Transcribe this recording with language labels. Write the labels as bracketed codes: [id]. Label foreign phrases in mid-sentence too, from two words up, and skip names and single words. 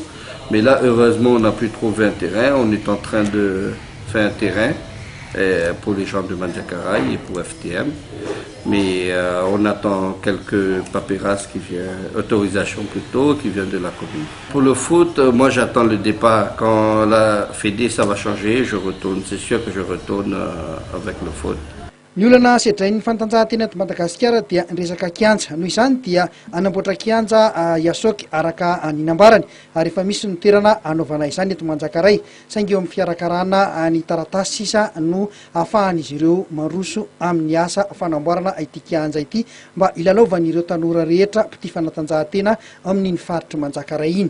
[fr] Mais là, heureusement, on a pu trouver un terrain. On est en train de faire un terrain pour les gens de Manjakaray et pour FTM. Mais on attend quelques papyrasses qui viennent, autorisation plutôt, qui viennent de la commune. Pour le foot, moi j'attends le départ. Quand la Fédé ça va changer, je retourne. C'est sûr que je retourne avec le foot. [mg] Ny olana sedrain'ny fantanjahantena eto Madagasikara dia resaka kianja. Noho izany dia anamboatra kianja Asok araka ny nambarany ary efa misy ny toerana anaovana izany eto Manjakaray saingy eo amin'ny fikarakarana ny taratasy sisa no ahafahan'izy ireo maroso amin'ny asa fanamboarana ity kianja ity mba ilalaovan'ireo tanora rehetra mpity fanatanjahantena amin'iny faritra Manjakaray iny.